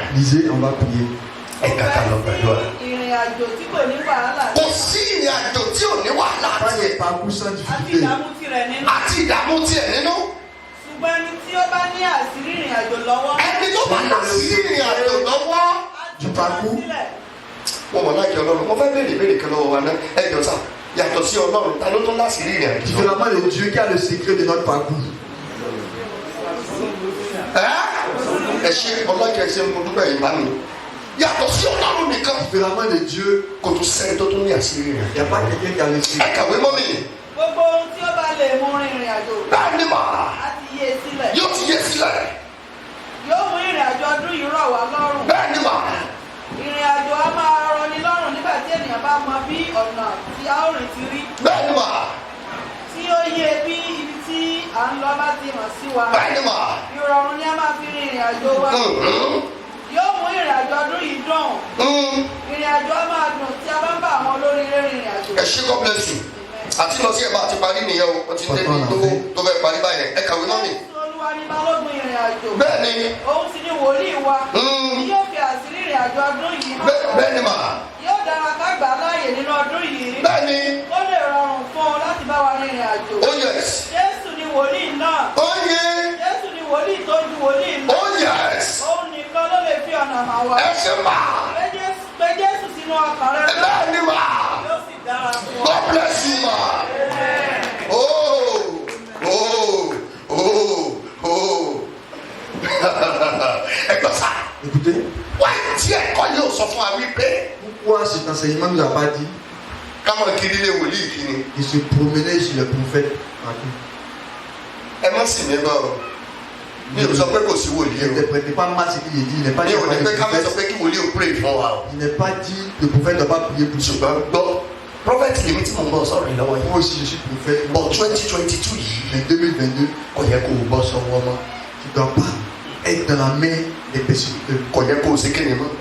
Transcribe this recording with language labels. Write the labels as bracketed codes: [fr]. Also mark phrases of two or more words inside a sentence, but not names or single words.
[fr] Lisez, on va prier. [yo] Ẹ kà ká lọ gbàdúrà. ìrìn àjò tí kò ní wàhálà Kò sí ìrìn àjò tí ò ní wàhálà [fr] Pas [yo] tiẹ̀. [fr] de parcours sans [yo] àti [fr] difficulté. [yo] ìdààmú tirẹ̀ nínú. Àti ìdààmú tiẹ̀ nínú. ṣùgbọ́n ẹni tí ó bá ní àṣírí ìrìn àjò lọ́wọ́. Ẹni tó bá lọ sí ìrìn àjò lọ́wọ́. á ju [fr] parcours. [yo] sílẹ̀. Mo mọ̀ láti Ọlọ́run. Mo fẹ́ béèrè kan lọ́wọ́ wa náà. Ẹ jọ sá. Yàtọ̀ sí Ọlọ́run, ta ló tún láti rí ìrìn àjò? [fr] Différemment de Dieu qui a le secret de notre parcours. [yo] Ẹ ṣe ọlọ́jọ́ ẹsẹ̀ mo dúpẹ́ yìí bá mi. Yàtọ̀ sí Ọlọ́run nìkan. [fr] Différemment de Dieu, [yo] Kò tún sẹ́ni tó tún ní àṣírí rẹ̀. [fr] il n'y a pas quelqu'un qui a le [yo] Ẹ [fr] secret. [yo] kàwé mọ́ mi. gbogbo ohun tí ó bá lè mú rin ìrìn àjò. Bẹ́ẹ̀ ni mà. á ti yé e sílẹ̀. Yóò ti yé sílẹ̀. yóò mú ìrìn àjò ọdún yìí rọ̀ wá lọ́rùn. Bẹ́ẹ̀ ni mà. ìrìn àjò á máa rọni lọ́rùn nígbà tí ènìyàn bá mọ bí ọ̀nà tí a ó rìn ti rí. Bẹ́ẹ̀ ni mà. tí ó yé bí ibi tí à ń lọ bá ti hàn sí wa. Bẹ́ẹ̀ ni mà. ìrọ̀rùn ni a máa fi rin ìrìn àjò wa. yóò mú ìrìn àjò ọdún yìí dùn. ìrìn àjò á máa dùn tí a bá ń bá àwọn olóríire rin ìrìn àjò. Ẹ ṣe [en] God bless you. [yo] Àti lọ sí ẹ̀bá àti parí nìyẹn o. Wọ́n ti dé ní tó fẹ́ parí báyẹn. Ẹ kàwé mọ́ mi. Jésù Olúwa ni balógun ìrìn àjò. Bẹ́ẹ̀ ni. òun sì ni wòlíì wa. tí yóò fi àṣírí ìrìn àjò ọdún yìí hàn. Bẹ́ẹ̀ ni mà. yóò dára ká gbà á láàyè nínú ọdún yìí. Bẹ́ẹ̀ ni. ó lè rọrùn fún ọ láti bá wa rin ìrìn àjò. [en] Oh yes. [yo] Jésù ni wòlíì náà. [en] Oh yeah. [yo] Jésù ni wòlíì tó ju wòlíì lọ. [en] Oh yes. [yo] òun nìkan ló lè fi ọ̀nà hàn wá. Ẹ ṣe mà. Gbé Jésù sínú ọkàn rẹ. Bẹ́ẹ̀ ni mà. yóò sì dára fún ọ. [en] God bless you ma. Oh, oh, oh, oh. [yo] Ẹ gbọ́ sá. [fr] Écoutez, [yo] Wáyé tí ẹ̀kọ́ yóò sọ fún wa wípé [fr] pourquoi cet enseignement nous a pas dit [yo] ká mọ̀ kiri lé wòlíì kiri. [fr] de se promener chez le prophète partout? [yo] Ẹ má sì mí bọ̀ ọ́. Mi ò sọ pé kò sí wòlíì o. [fr] N'interprétez pas mal ce qu'il est dit. Il n'est pas [yo] Mi [fr] dit [yo] ò ní pé ká má sọ [fr] prophète. [yo] pé kí wòlíì ò pray fún wa o. [fr] Il n'est pas dit le prophète ne doit pas prier pour [yo] Ṣùgbọ́n gbọ́ prọfẹ̀tì lèmi tí mo ń bọ̀ sọ̀rọ̀ yìí lọ́wọ́ yìí. [fr] Moi aussi, je suis prophète. [yo] Bọ̀ 2022 yìí [fr] Mais 2022, [yo] kò yẹ kó o bọ́ sọ́wọ́ mọ́. [fr] tu ne dois pas être dans la main des personnes. [yo] Kò yẹ kó o ṣe kéde mọ́.